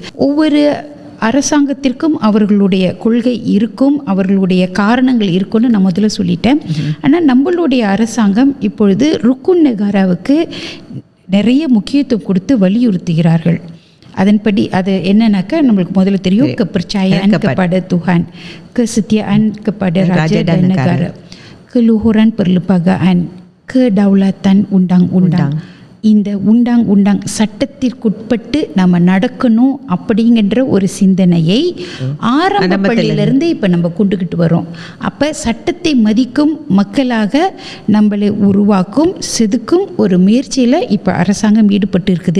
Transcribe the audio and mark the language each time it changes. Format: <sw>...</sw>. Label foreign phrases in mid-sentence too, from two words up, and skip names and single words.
<ta>ஒவ்வொரு அரசாங்கத்திற்கும் அவர்களுடைய கொள்கை இருக்கும், அவர்களுடைய காரணங்கள் இருக்கும்னு நான் முதல்ல சொல்லிட்டேன். ஆனால் நம்மளுடைய அரசாங்கம் இப்பொழுது ருக்குன் நெகாராவுக்கு நிறைய முக்கியத்துவம் கொடுத்து வலியுறுத்துகிறார்கள். அதன்படி அது என்னன்னாக்கா, நம்மளுக்கு முதல்ல தெரியும்,</ta> <ms>kepercayaan kepada Tuhan, kesetiaan kepada Raja dan Negara, keluhuran perlembagaan, kedaulatan undang-undang.</ms> <ta>இந்த உண்டாங் சட்டத்திற்குட்பட்டு நம்ம நடக்கணும் அப்படிங்கிற ஒரு சிந்தனையை ஆரம்ப பள்ளியிலிருந்து இப்போ நம்ம கொண்டுக்கிட்டு வரோம். அப்போ சட்டத்தை மதிக்கும் மக்களாக நம்மளை உருவாக்கும் செதுக்கும் ஒரு முயற்சியில் இப்போ அரசாங்கம் ஈடுபட்டு இருக்குது.</ta>